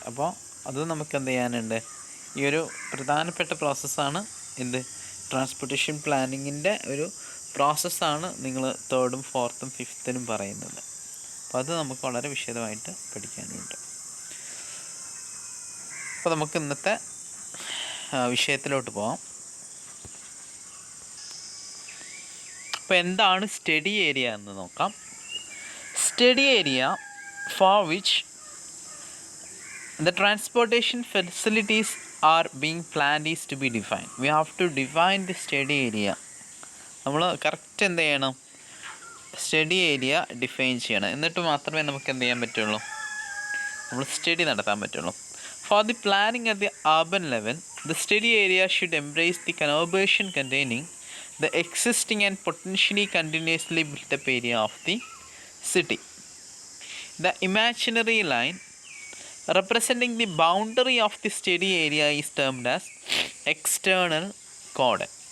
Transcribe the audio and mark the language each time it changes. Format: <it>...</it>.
<ml>അപ്പോൾ അത് നമുക്ക് എന്ത് ചെയ്യാനുണ്ട്, ഈ ഒരു പ്രധാനപ്പെട്ട പ്രോസസ്സാണ് എന്ത്, ട്രാൻസ്പോർട്ടേഷൻ പ്ലാനിങ്ങിൻ്റെ ഒരു പ്രോസസ്സാണ് നിങ്ങൾ 3rd, 4th, 5th പറയുന്നത്. അപ്പോൾ അത് നമുക്ക് വളരെ വിശദമായിട്ട് പഠിക്കാനുണ്ട്. അപ്പോൾ നമുക്ക് ഇന്നത്തെ വിഷയത്തിലോട്ട് പോകാം. അപ്പോൾ എന്താണ് സ്റ്റഡി ഏരിയ എന്ന് നോക്കാം.</ml> <en>Study area for which the transportation facilities are being planned is to be defined. We have to define the study area.</en> <ml>നമ്മൾ കറക്റ്റ് എന്ത് ചെയ്യണം, സ്റ്റഡി ഏരിയ ഡിഫൈൻ ചെയ്യണം. എന്നിട്ട് മാത്രമേ നമുക്ക് എന്ത് ചെയ്യാൻ പറ്റുള്ളൂ, നമ്മൾ സ്റ്റഡി നടത്താൻ പറ്റുള്ളൂ.</ml> <en>For the planning at the urban level, the study area should embrace the conurbation containing the existing and potentially continuously built up area of the city. The imaginary line representing the boundary of the study area is termed as external cordon.</en>